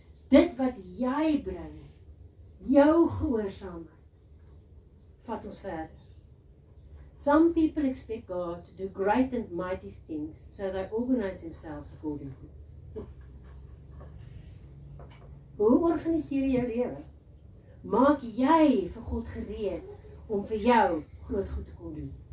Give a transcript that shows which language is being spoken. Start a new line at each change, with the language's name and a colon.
Afrikaans: Dit wat jy bring, jou gehoorsaamheid, vat ons verder.
English: Some people expect God to do great and mighty things, so they organize themselves according to.
Afrikaans: Hoe organiseer jy jou lewe? Maak jy vir God gereed om vir jou groot goed te kon doen?